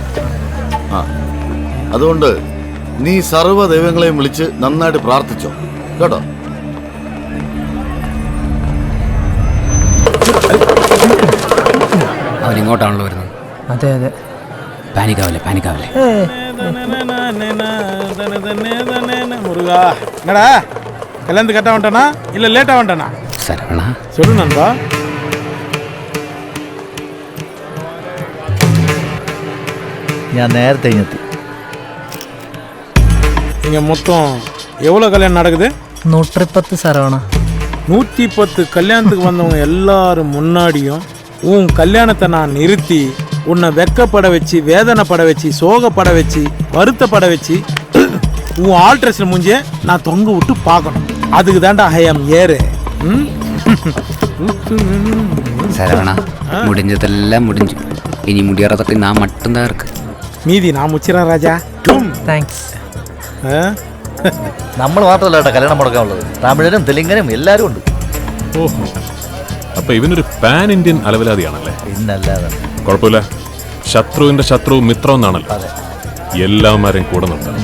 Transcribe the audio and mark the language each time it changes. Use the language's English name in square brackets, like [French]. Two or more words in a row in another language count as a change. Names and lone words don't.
[Malayalam] അതുകൊണ്ട് നീ സർവ്വ ദൈവങ്ങളെയും വിളിച്ച് നന്നായിട്ട് പ്രാർത്ഥിച്ചോ കേട്ടോ. അവനിങ്ങോട്ടാണല്ലോ വരുന്നത്. അതെ അതെ. പാനിക്കാവല്ലേ. [Tamil] முருகா, என்னடா கல்யாணத்து கட்ட வந்துட்டானா இல்ல லேட்டா வந்துட்டானா? சரவணா சொல்லு நண்பா. [Malayalam] ഞാൻ നേരത്തെ ഇങ്ങെത്തി. [Tamil] இங்க மொத்தம் எவ்வளவு கல்யாணம் நடக்குது? 110 சரவணா. 110 கல்யாணத்துக்கு வந்தவங்க எல்லாரும் முன்னாடியும் உன் கல்யாணத்தை நான் நிறுத்தி உன்னை வெக்கப்பட வச்சு, வேதனைப்பட வச்சு, சோகப்பட வச்சு, வருத்தப்பட வச்சு உன் ஆல்ட்ரேஷன் முடிஞ்ச நான் தொங்க விட்டு பார்க்கணும். அதுக்கு தாண்டா ஹயம் ஏறு. சரவணா, முடிஞ்சதெல்லாம் முடிஞ்சு. இனி முடியறதுக்கு நான் மட்டும்தான் இருக்கு. மீதி நான் முச்சிறேன் ராஜா. [Malayalam] താങ്ക്സ്. നമ്മൾ മാത്രമല്ല കേട്ടോ കല്യാണം മുടക്കാനുള്ളത്. തമിഴനും തെലുങ്കനും എല്ലാവരും ഉണ്ട്. ഓഹോ, അപ്പൊ ഇവനൊരു [English] pan Indian [Malayalam] അലവലാതിയാണല്ലേ? പിന്നല്ലാതെ. കുഴപ്പമില്ല, ശത്രുവിന്റെ ശത്രു മിത്രം എന്നാണല്ലോ. എല്ലാവരും കൂടെ നിർത്തണം.